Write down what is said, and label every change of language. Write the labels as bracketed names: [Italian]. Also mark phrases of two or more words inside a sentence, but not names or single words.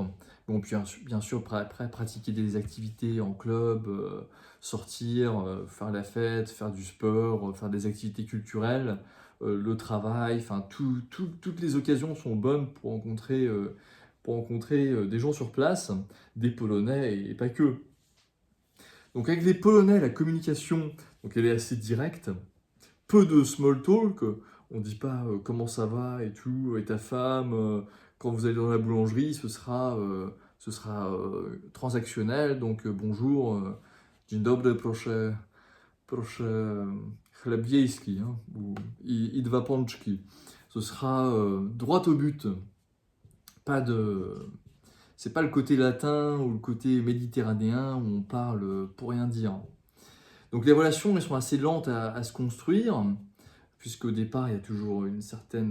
[French] Bon, puis bien sûr, après, pratiquer des activités en club, sortir, faire la fête, faire du sport, faire des activités culturelles, le travail, enfin toutes les occasions sont bonnes pour rencontrer des gens sur place, des Polonais et pas que. Donc avec les Polonais, la communication, donc elle est assez directe, peu de [English] small talk, [French] on dit pas comment ça va et tout, et ta femme, quand vous allez dans la boulangerie, ce sera transactionnel, donc bonjour, [Polish] dzień dobry, proszę chleb wiejski, [French] hein, ou [Polish] i dwa pączki. [French] Ce sera droit au but, pas de, c'est pas le côté latin ou le côté méditerranéen où on parle pour rien dire. Donc les relations, elles sont assez lentes à se construire, puisqu'au départ, il y a toujours une certaine...